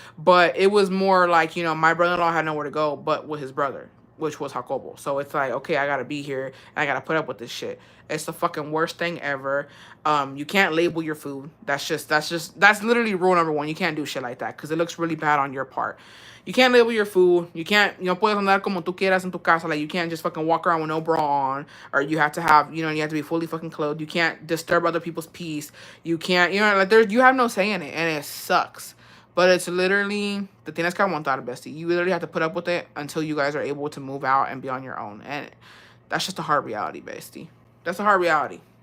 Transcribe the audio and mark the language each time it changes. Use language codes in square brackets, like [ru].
[en] But it was more like, you know, my brother-in-law had nowhere to go but with his brother, which was Jacobo. So it's like, okay, I gotta be here and I gotta put up with this shit. It's the fucking worst thing ever. You can't label your food. That's literally rule number 1. You can't do shit like that because it looks really bad on your part. You can't label your food. You can't, [es] no puedes andar como tú quieras en tu casa. [en] Like, you can't just fucking walk around with no bra on, or you have to have, you know, you have to be fully fucking clothed. You can't disturb other people's peace. You can't, you know, like you have no say in it, and it sucks. But it's literally, the thing that's kind of one bestie. You literally have to put up with it until you guys are able to move out and be on your own. And that's just a hard reality, bestie. That's a hard reality.